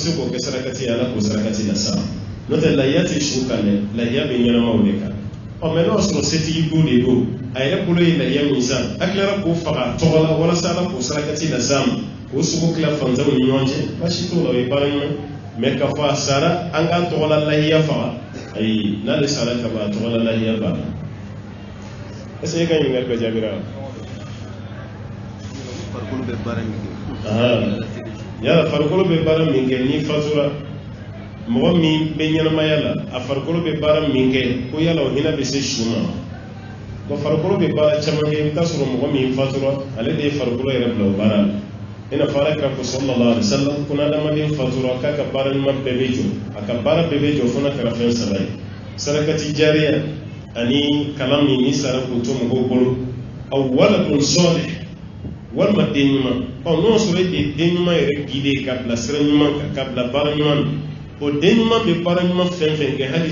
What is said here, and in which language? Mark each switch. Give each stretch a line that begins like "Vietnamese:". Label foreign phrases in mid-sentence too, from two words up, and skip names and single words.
Bambara: se k'o kɛ sarakati ye ala k'o sarakati lasa n'o tɛ lahiya tɛ su kan dɛ lahiya bɛ ɲɛnamaw de kan mais n'o sɔrɔ setigi don de don a yɛrɛ bolo ye lahiya min san a tilara k'o faga tɔgɔ la walasa ala k'o sarakati lasa ma k'o sogo tila fantanw ni ɲɔgɔn cɛ baasi t'o la o ye baara ɲuman mais k'a fɔ a sara an k'a tɔgɔ la lahiya faga ayi n'ale sara ka ban a tɔgɔ la lahiya banna
French: est-ce que
Bambara: e ka ɲininkali bɛɛ jaabira wa? farikolo bɛ baara min kɛ yala farikolo bɛ baara min kɛ ni fatura mɔgɔ min bɛ ɲɛnamaya la a farikolo bɛ baara min kɛ ko yala o hinɛ bɛ se su ma bon farikolo bɛ baara caman kɛ i bɛ taa sɔrɔ mɔgɔ min fatura ale de ye farikolo yɛrɛ bila o baara la i n'a fɔ ala kira ko
Arabic: صلى الله عليه وسلم
Bambara: ko n'adamaden fatura k'a ka baara ɲuman bɛɛ bɛ jɔ a ka baara bɛɛ bɛ jɔ fo n'a kɛra fɛn saba ye sarakati jariya ani kalan min ni sara k'o to mɔgɔw bolo
Arabic: أو ولد صالح
Bambara: walima den ɲuman n'o sɔrɔ e de den ɲuman yɛrɛ guide ka bila sira ɲuman kan ka bila baara ɲuman na o den ɲuman bɛ baara ɲuman fɛn fɛn kɛ hali